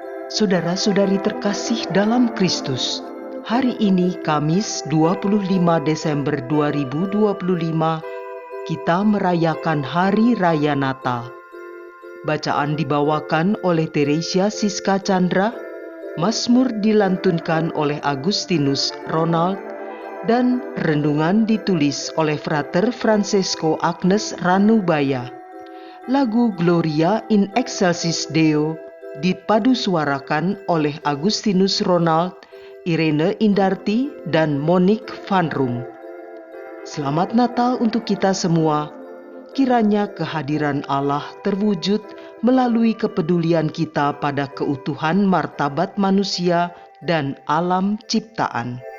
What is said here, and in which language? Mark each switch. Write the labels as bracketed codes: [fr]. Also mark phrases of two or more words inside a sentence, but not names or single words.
[id] Saudara-saudari terkasih dalam Kristus, hari ini Kamis 25 Desember 2025, kita merayakan Hari Raya Natal. Bacaan dibawakan oleh Teresia Siska Chandra, Mazmur dilantunkan oleh Agustinus Ronald, dan renungan ditulis oleh Frater Francesco Agnes Ranubaya. Lagu Gloria in Excelsis Deo dipadusuarakan oleh Agustinus Ronald, Irene Indarti, dan Monique Van Room. Selamat Natal untuk kita semua. Kiranya kehadiran Allah terwujud melalui kepedulian kita pada keutuhan martabat manusia dan alam ciptaan.